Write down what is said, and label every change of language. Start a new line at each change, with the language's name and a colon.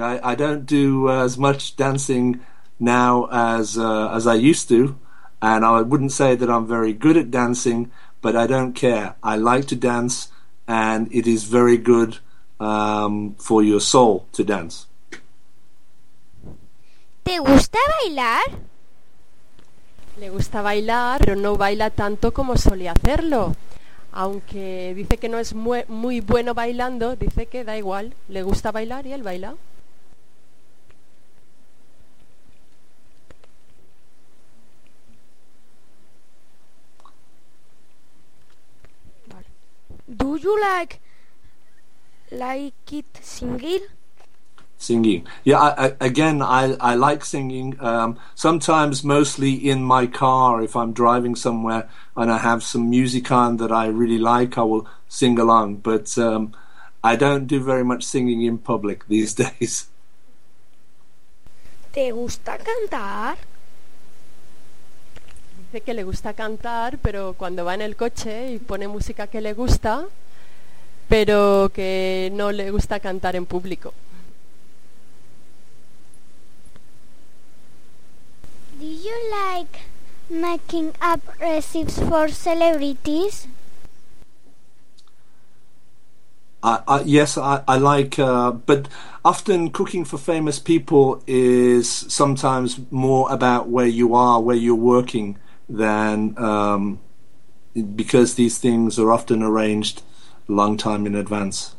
English: I don't do as much dancing now as I used to, and I wouldn't say that I'm very good at dancing, but I don't care. I like to dance, and it is very good for your soul to dance.
Spanish: ¿Te gusta bailar? Le gusta bailar, pero no baila tanto como solía hacerlo. Aunque dice que no es muy bueno bailando, dice que da igual, le gusta bailar y él baila.
English: Do you like it singing? Yeah, I like singing. Sometimes mostly in my car, if I'm driving somewhere and I have some music on that I really like, I will sing along. But I don't do very much singing in public these days.
Spanish: ¿Te gusta cantar? Dice que le gusta cantar, pero cuando va en el coche y pone música que le gusta, pero que no le gusta cantar en público.
English: Do you like making up recipes for celebrities? Yes, I like, but often cooking for famous people is sometimes more about where you are, where you're working, than because these things are often arranged a long time in advance.